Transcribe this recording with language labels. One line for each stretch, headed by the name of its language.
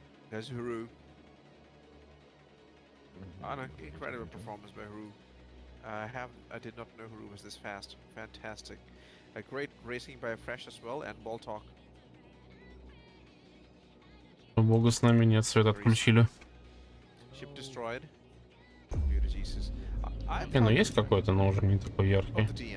English: There's Huru. An incredible performance by Huru. I did not know Huru was this fast. Fantastic. A great racing by Fresh as well, and Boltok.
Russian: Бога с нами нет, свет отключили.
English: Ship destroyed. Beauty Jesus.
Russian: Не, ну есть какой-то, но уже не такой яркий.